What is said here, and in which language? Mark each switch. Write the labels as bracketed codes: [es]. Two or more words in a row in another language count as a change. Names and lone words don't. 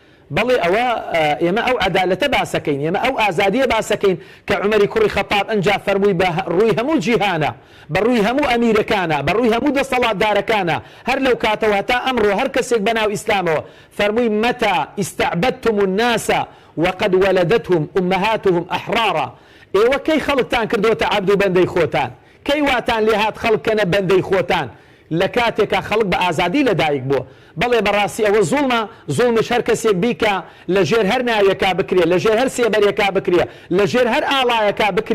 [ckb] بەڵێ ئەوە ئێمە ئەو عەدالەتە باسەکەین، ئێمە ئەو ئازادیە باسەکەین کە عومەری کوڕی خەتاب ئەنجا فەرمووی بە ڕووی هەموو جیهانە، بە ڕووی هەموو ئەمیرەکانە، بە ڕووی هەموو دەسەڵاتدارەکانە، هەر لەو کاتەوە هەتا ئەمڕۆ هەر کەسێک بەناو ئیسلامەوە فەرمووی [ar] مەتا ئیستەعبەدتم الناس وقد ولدتهم أمهاتهم أحرارا. [ckb] ئێوە کەی خەڵکتان کردوتە عەبد و بەندەی خۆتان؟ کەی واتان لێ هات خەڵکەنە بەندەی خۆتان لە کاتێکا خەڵک بە ئازادی لەدایک بووە؟ بەڵێ بەڕاستی ئەوە زوڵمە، زوڵمش هەر کەسێک بیکە لەژێر هەر ناویەکە بکرێ، لەژێر هەر سێبەرێکا بکرێ، لەژێر هەر ئاڵایەکە بکرێ.